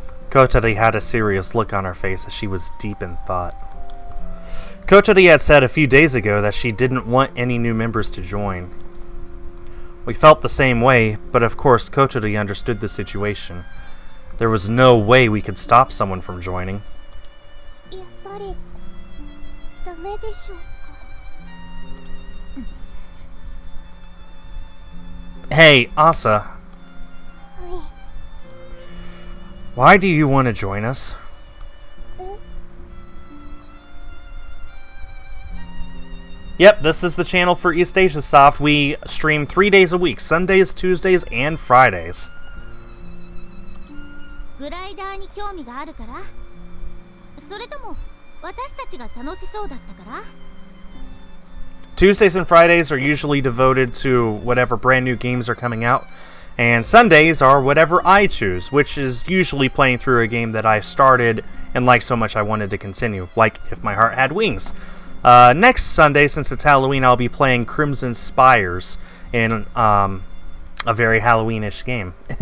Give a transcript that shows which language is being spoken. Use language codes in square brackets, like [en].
[en] Kotori had a serious look on her face as she was deep in thought. Kotori had said a few days ago that she didn't want any new members to join. We felt the same way, but of course Kotori understood the situation. There was no way we could stop someone from joining. [ja] やっぱりダメでしょうか。 [en] Hey, Asa, [ja] はい。 [en] why do you want to join us? Yep, this is the channel for East Asia Soft. We stream 3 days a week, Sundays, Tuesdays, and Fridays. [ja] グライダーに興味があるから？それとも私たちが楽しそうだったから？ [en] Tuesdays and Fridays are usually devoted to whatever brand new games are coming out, And Sundays are whatever I choose, which is usually playing through a game that I started and liked so much I wanted to continue, like If My Heart Had Wings. Next Sunday, since it's Halloween, I'll be playing Crimson Spires in a very Halloweenish game.